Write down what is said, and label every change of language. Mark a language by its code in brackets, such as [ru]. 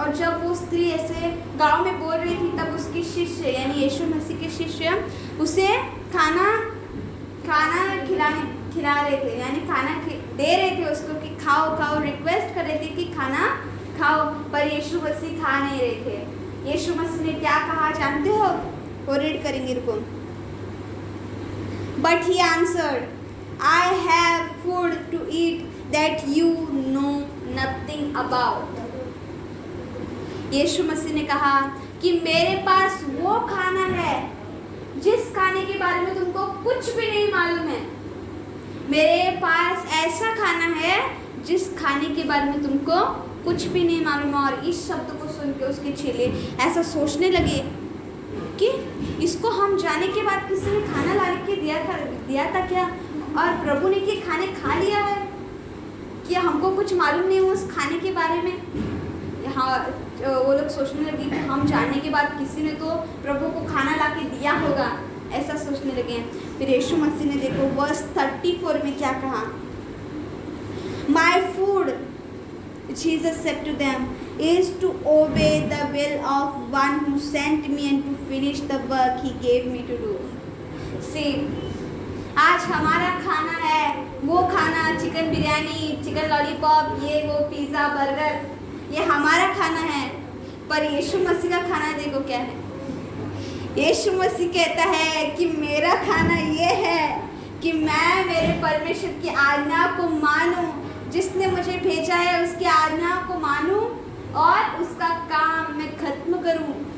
[hi] और जब वो स्त्री ऐसे गांव में बोल रही थी तब उसके शिष्य यानी यीशु मसीह के शिष्य उसे खाना खिला रहे थे, यानी खाना दे रहे थे उसको कि खाओ खाओ, रिक्वेस्ट कर रहे थे कि खाना खाओ, पर यीशु मसीह खा नहीं रहे थे। यीशु मसीह ने क्या कहा जानते हो? वो रीड करेंगे, रुको। [en] But he answered, I have food to eat that you know nothing about। [hi] यीशु मसीह ने कहा कि मेरे पास वो खाना है जिस खाने के बारे में तुमको कुछ भी नहीं मालूम है। मेरे पास ऐसा खाना है जिस खाने के बारे में तुमको कुछ भी नहीं मालूम। और इस शब्द को सुन के उसके चेले ऐसा सोचने लगे कि इसको हम जाने के बाद किसी ने खाना ला के दिया था क्या? और प्रभु ने कि खाने खा लिया है, कि हमको कुछ मालूम नहीं उस खाने के बारे में। हाँ, वो लोग सोचने लगे कि हम जानने के बाद किसी ने तो प्रभु को खाना ला के दिया होगा, ऐसा सोचने लगे हैं। फिर यीशु मसीह ने देखो वर्स 34 में क्या कहा, my food [en] Jesus said to them is to obey the will of one who sent me and to finish the work he gave me to do. [hi] See, आज हमारा खाना है वो खाना, चिकन बिरयानी, चिकन लॉलीपॉप, ये वो पिज़्ज़ा, बर्गर, ये हमारा खाना है। पर यीशु मसीह का खाना देखो क्या है। यीशु मसीह कहता है कि मेरा खाना ये है कि मैं मेरे परमेश्वर की आज्ञा को मानूं, जिसने मुझे भेजा है उसकी आज्ञा को मानूं और उसका काम मैं खत्म करूं।